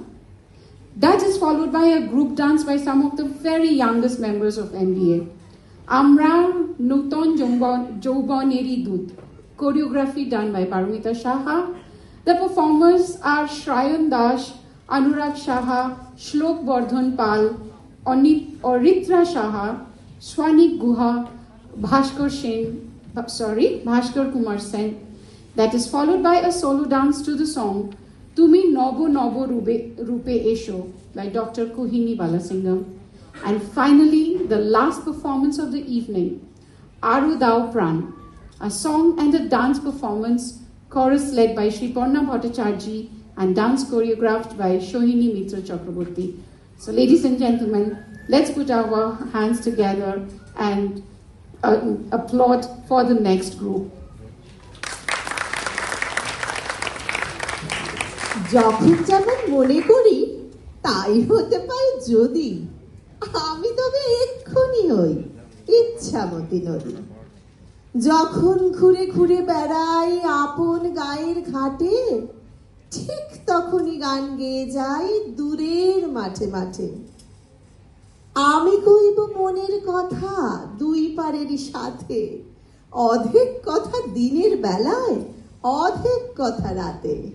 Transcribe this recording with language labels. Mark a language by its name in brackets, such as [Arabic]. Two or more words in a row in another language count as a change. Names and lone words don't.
[English] That is followed by a group dance by some of the very youngest members of MBA. Amra Nuton Jouboneri Dut, choreography done by Paramita Shaha. The performers are Shrayan Dash, Anurag Shaha, Shlok Bardhan Pal, Oritra Shaha, Swanik Guha, Bhaskar Kumar Sen. That is followed by a solo dance to the song Tumi Nobo Nobo Rupe Esho by Dr. Kuhini Balasingam. And finally, the last performance of the evening, Aru Dao Pran, a song and a dance performance, chorus led by Shri Porna Bhattacharjee and dance choreographed by Shohini Mitra Chakraborty. So ladies and gentlemen, let's put our hands together and applaud for the next group. [Bangla] যখন যেমন মনে করি তাই হতে পারে যদি আমি তবে এক্ষুনি হই ইচ্ছামতি নদী যখন ঘুরে ঘুরে বেড়াই আপন গায়ের ঘাটে ঠিক তখনই গান গেয়ে যাই দূরের মাঠে মাঠে আমি কইব মনের কথা দুই পারেরই সাথে অধেক কথা দিনের বেলায় অধেক কথা রাতে